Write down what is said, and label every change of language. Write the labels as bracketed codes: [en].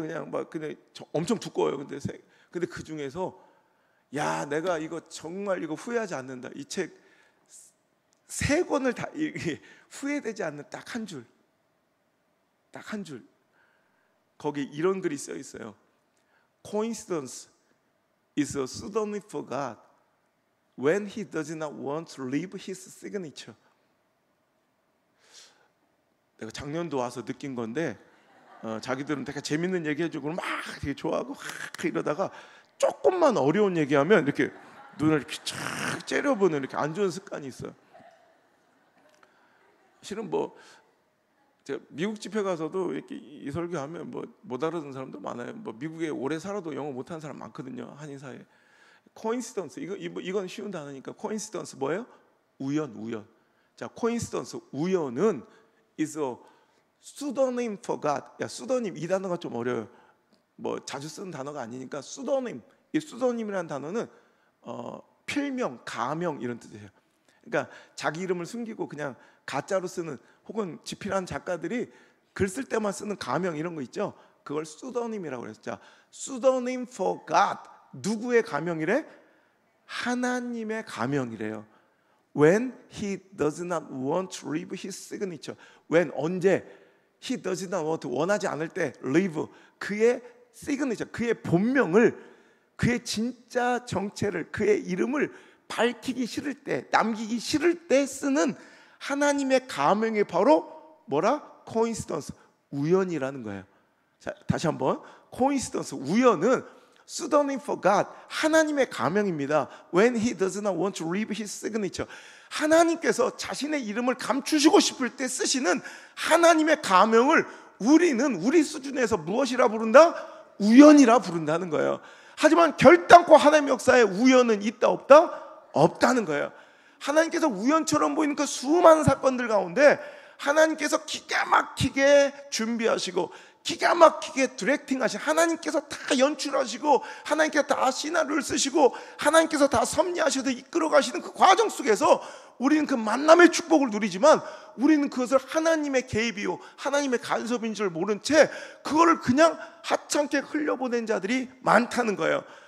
[ko] 그냥 뭐 근데 엄청 두꺼워요. 근데 그 중에서 야, 내가 이거 정말 이거 후회하지 않는다. 이 책 3권을 다 후회되지 않는 딱 한 줄, 딱 한 줄. 거기 이런 글이 써 있어요. [en] Coincidence is a pseudonym for God when he does not want to leave his signature. [ko] 내가 작년도 와서 느낀 건데, 자기들은 되게 재밌는 얘기 해주고 막 되게 좋아하고 이러다가 조금만 어려운 얘기하면 이렇게 눈을 이렇게 쫙 째려보는 이렇게 안 좋은 습관이 있어요. 실은 뭐 제가 미국 집회 가서도 이렇게 이 설교하면 뭐 못 알아듣는 사람도 많아요. 뭐 미국에 오래 살아도 영어 못하는 사람 많거든요. 한인 사회에. 코인시던스, 이건 쉬운 단어니까. 코인시던스 뭐예요? 우연. 자, 코인시던스, 우연은 [en] is a pseudonym for God. [ko] 야, pseudonym 이 단어가 좀 어려워요. 뭐 자주 쓰는 단어가 아니니까 pseudonym. 이 pseudonym이라는 단어는 필명, 가명 이런 뜻이에요. 그러니까 자기 이름을 숨기고 그냥 가짜로 쓰는, 혹은 지필한 작가들이 글 쓸 때만 쓰는 가명 이런 거 있죠. 그걸 pseudonym이라고 그랬죠. 자, pseudonym for God. 누구의 가명이래? 하나님의 가명이래요. [en] When he does not want to leave his signature. [ko] When, 언제? [en] He does not want, [ko] 원하지 않을 때 leave, 그의 signature, 그의 본명을, 그의 진짜 정체를, 그의 이름을 밝히기 싫을 때, 남기기 싫을 때 쓰는 하나님의 가명이 바로 뭐라? coincidence, 우연이라는 거예요. 자, 다시 한번. [en] coincidence, [ko] 우연은 [en] pseudonym for God, [ko] 하나님의 가명입니다. [en] When he does not want to leave his signature. [ko] 하나님께서 자신의 이름을 감추시고 싶을 때 쓰시는 하나님의 가명을 우리는 우리 수준에서 무엇이라 부른다? 우연이라 부른다는 거예요. 하지만 결단코 하나님의 역사에 우연은 있다 없다? 없다는 거예요. 하나님께서 우연처럼 보이는 그 수많은 사건들 가운데 하나님께서 기가 막히게 준비하시고 기가 막히게 디렉팅 하시고, 하나님께서 다 연출하시고 하나님께서 다 시나리오를 쓰시고 하나님께서 다 섭리하셔서 이끌어 가시는 그 과정 속에서 우리는 그 만남의 축복을 누리지만, 우리는 그것을 하나님의 개입이요 하나님의 간섭인 줄 모른 채 그거를 그냥 하찮게 흘려보낸 자들이 많다는 거예요.